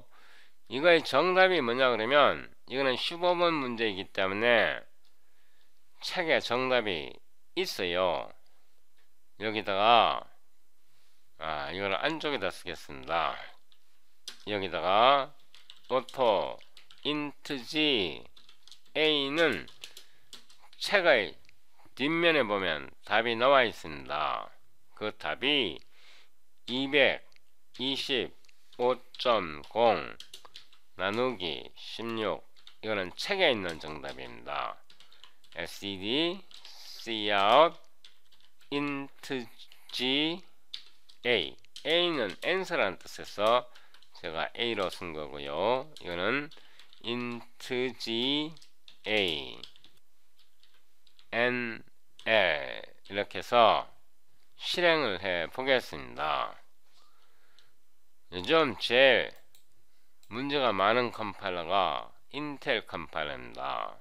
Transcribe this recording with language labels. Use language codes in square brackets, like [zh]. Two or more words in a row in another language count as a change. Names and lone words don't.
[ko] 이거의 정답이 뭐냐 그러면 이거는 15번 문제이기 때문에 책에 정답이 있어요. 여기다가 이거를 안쪽에다 쓰겠습니다. 여기다가 [en] auto int g a [ko] 는 책의 뒷면에 보면 답이 나와 있습니다. 그 답이 225.0 나누기 16 이거는 책에 있는 정답입니다. [en] std cout int g a [ko] a는 answer라는 뜻에서 제가 a로 쓴 거고요. 이거는 [en] int g a n l [ko] 이렇게 해서 실행을 해 보겠습니다. 요즘 제일 문제가 많은 컴파일러가 인텔 컴파일러입니다.